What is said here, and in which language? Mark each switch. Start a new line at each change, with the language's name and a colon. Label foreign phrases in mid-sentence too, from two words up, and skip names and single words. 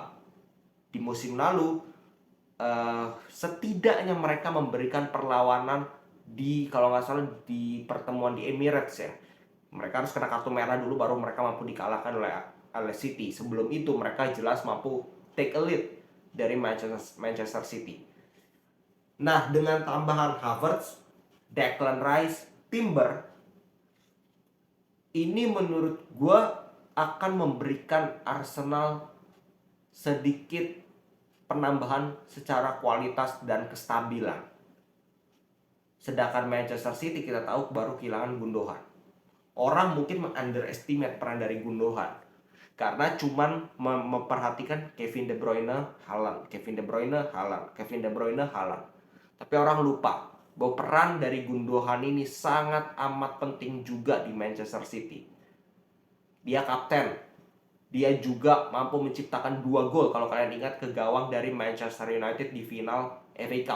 Indonesian: Di musim lalu setidaknya mereka memberikan perlawanan di kalau nggak salah di pertemuan di Emirates ya. Mereka harus kena kartu merah dulu baru mereka mampu dikalahkan oleh City. Sebelum itu mereka jelas mampu
English: take a lead
Indonesian: dari Manchester City. Nah, dengan tambahan Havertz, Declan Rice, Timber, ini menurut gue akan memberikan Arsenal sedikit penambahan secara kualitas dan kestabilan. Sedangkan Manchester City kita tahu baru kehilangan Gundogan. Orang mungkin underestimate peran dari Gundogan karena cuman memperhatikan Kevin De Bruyne, Haaland, Kevin De Bruyne, Haaland, Kevin De Bruyne, Haaland. Tapi orang lupa bahwa peran dari Gundogan ini sangat amat penting juga di Manchester City. Dia kapten. Dia juga mampu menciptakan 2 gol kalau kalian ingat ke gawang dari Manchester United di final FA Cup.